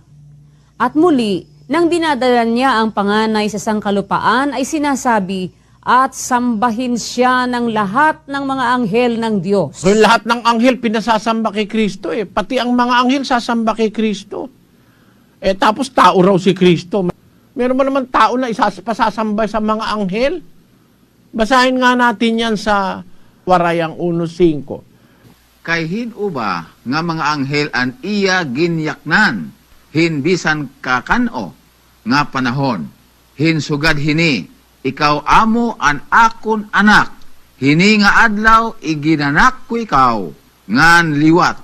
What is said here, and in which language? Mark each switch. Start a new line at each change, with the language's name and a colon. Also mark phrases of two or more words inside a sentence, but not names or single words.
Filipino: At muli, nang dinadala niya ang panganay sa sangkalupaan ay sinasabi, at sambahin siya ng lahat ng mga anghel ng Diyos. So lahat ng anghel pinasasamba kay Kristo eh. Pati ang mga anghel sasamba kay Kristo. Tapos tao raw si Kristo. Meron ba naman tao na pasasamba sa mga anghel? Basahin nga natin yan sa Warayang 1:5.
Waray: Kay hinuba nga mga anghel an iya ginyaknan, hinbisan kakano nga panahon, hinsugad hini, ikaw amo an akon anak, hini nga adlaw iginanak ko ikaw, ngan liwat.